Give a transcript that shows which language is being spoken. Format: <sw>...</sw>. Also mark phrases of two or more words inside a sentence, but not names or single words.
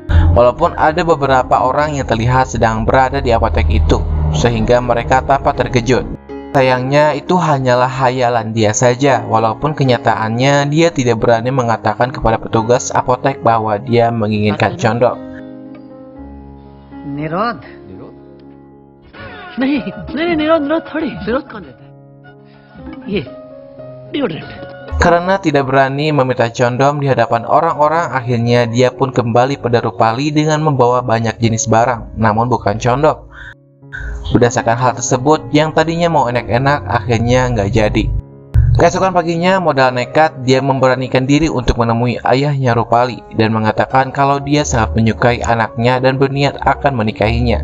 <id>Walaupun ada beberapa orang yang terlihat sedang berada di apotek itu, sehingga mereka tampak terkejut. Sayangnya itu hanyalah khayalan dia saja, walaupun kenyataannya dia tidak berani mengatakan kepada petugas apotek bahwa dia menginginkan condom.</id> <hi>निरोध नहीं नहीं निरोध निरोध थोड़ी निरोध कौन देता है ये डिओड्रेंट.</hi> <id>Karena tidak berani meminta condom di hadapan orang-orang, akhirnya dia pun kembali pada Rupali dengan membawa banyak jenis barang, namun bukan condom. Berdasarkan hal tersebut, yang tadinya mau enak-enak akhirnya nggak jadi. Keesokan paginya, modal nekat, dia memberanikan diri untuk menemui ayahnya Rupali dan mengatakan kalau dia sangat menyukai anaknya dan berniat akan menikahinya.</id>